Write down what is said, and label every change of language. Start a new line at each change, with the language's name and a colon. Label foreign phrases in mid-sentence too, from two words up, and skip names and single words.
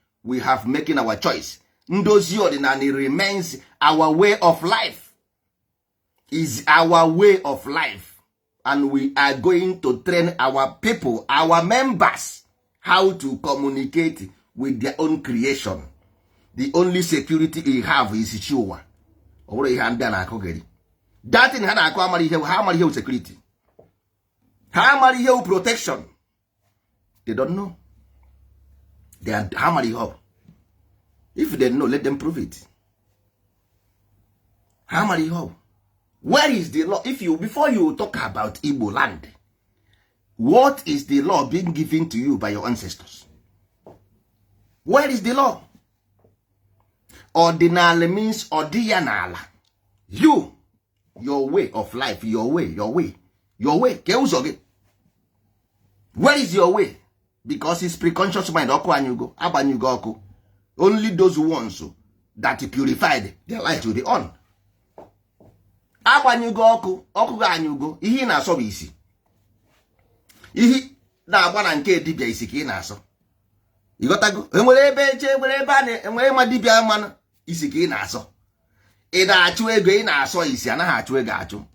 English: We have making our choice.
Igbo: Ndozi Odinani
English: remains our way of life. Is our way of life. And we are going to train our people, our members, how to communicate with their own creation. The only security we have is Chiwa.
Igbo: Ọ bụrụ ihe ndị a na-akụ gịrị.
English: That thing
Igbo: ha na-akụ amara ihe, ha amara ihe security. Ha amara ihe protection.
English: They don't know. They are,
Igbo: ha amara ihe.
English: If they know, let them prove it.
Igbo: Ha amara ihe.
English: Where is the law? If you, before you talk about Igbo land, what is the law being given to you by your ancestors? Where is the law? Ordinary means ọdịyanala. You, your way of life, your way, your way, your way.
Igbo: Ke ụzọ gị?
English: Where is your way? Because it's preconscious mind,
Igbo: ọkụ anyụgo, agbanyụgo ọkụ.
English: Only those ones that purified, their light will be on.
Igbo: Agbanyụgo ọkụ, ọkụ gị anyụgo, ihe ị na-asọ bụ isi. Ihe na-agba na nke dibịa isi ka ị na-asọ. Ị ghọtago? Enwere ebe eche, enwere ebe a na-, enwere ịma dibịa mmanụ isi ka ị na-asọ. Ị na-achụ ego, ị na-asọ isi, anaghị achụ ego achụ.